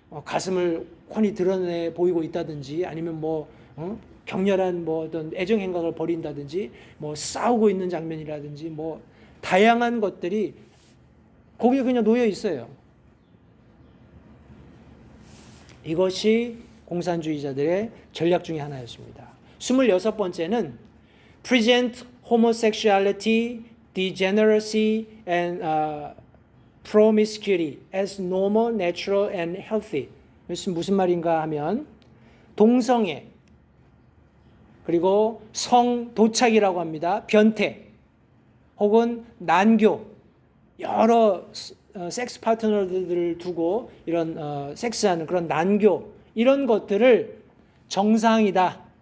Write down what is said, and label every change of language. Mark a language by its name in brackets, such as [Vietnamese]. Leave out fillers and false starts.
[Korean] 가슴을 훤히 드러내 보이고 있다든지 아니면 격렬한 어떤 애정 행각을 벌인다든지 싸우고 있는 장면이라든지 다양한 것들이 거기에 그냥 놓여 있어요. 이것이 공산주의자들의 전략 중에 하나였습니다. 26번째는 [English] present homosexuality, degeneracy, and promiscuity as normal, natural, and healthy. [Korean] 무슨 말인가 하면 동성애 그리고 성도착이라고 합니다. 변태 혹은 난교 여러 섹스 파트너들을 두고 이런 섹스하는 그런 난교 이런 것들을 정상이다.